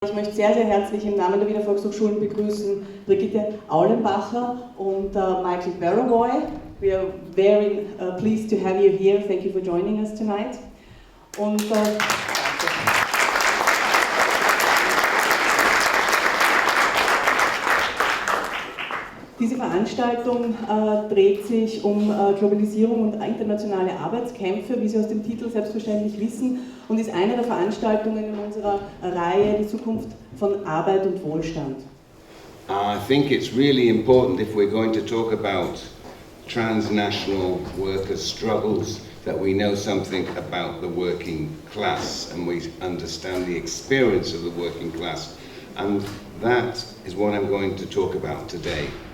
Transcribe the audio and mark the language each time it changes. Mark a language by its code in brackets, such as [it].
[de] Ich möchte sehr, sehr herzlich im Namen der Wiener Volkshochschulen begrüßen Brigitte Aulenbacher und Michael Burawoy. [en] We are very pleased to have you here. Thank you for joining us tonight. [de] Und diese Veranstaltung dreht sich um Globalisierung und internationale Arbeitskämpfe, wie Sie aus dem Titel selbstverständlich wissen, und ist eine der Veranstaltungen in unserer Reihe Die Zukunft von Arbeit und Wohlstand. [en] I think it's really important if we're going to talk about transnational workers' struggles that we know something about the working class and we understand the experience of the working class. And that is what I'm going to talk about today.